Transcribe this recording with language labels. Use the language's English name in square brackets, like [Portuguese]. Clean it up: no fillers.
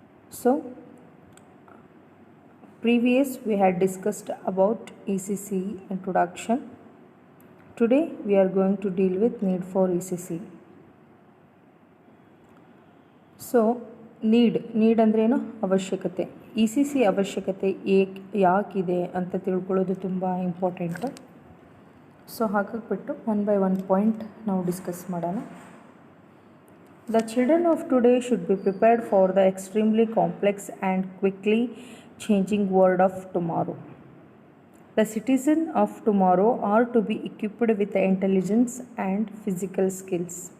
[English] So, previous we had discussed about ECC introduction. Today we are going to deal with need for ECC. [Kannada] So, need ಅಂದ್ರೇನು ಅವಶ್ಯಕತೆ. ECC ಅವಶ್ಯಕತೆ ಯಾಕಿದೆ ಅಂತ ತಿಳ್ಕೊಳ್ಳೋದು ತುಂಬ important. So ಹಾಗಾಗ್ಬಿಟ್ಟು one by one point ನಾವು discuss ಮಾಡೋಣ. [English] The children of today should be prepared for the extremely complex and quickly changing world of tomorrow. The citizens of tomorrow are to be equipped with intelligence and physical skills.